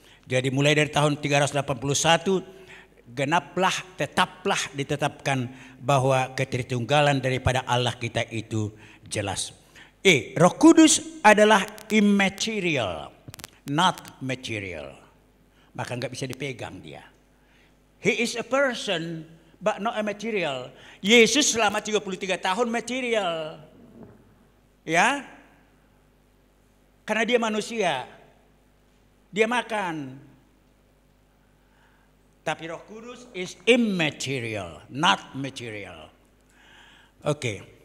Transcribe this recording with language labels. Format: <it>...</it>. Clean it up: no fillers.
<id>Jadi mulai dari tahun 381 tetaplah ditetapkan bahwa ketritunggalan daripada Allah kita itu jelas. Roh Kudus adalah</id> <en>immaterial, not material.</en> <id>Maka nggak bisa dipegang dia.</id> <en>He is a person but not a material.</en> <id>Yesus selama 33 tahun material. Ya. Karena dia manusia. Dia makan. Tapi Roh Kudus</id> <en>is immaterial, not material.</en> <id>Oke.</id>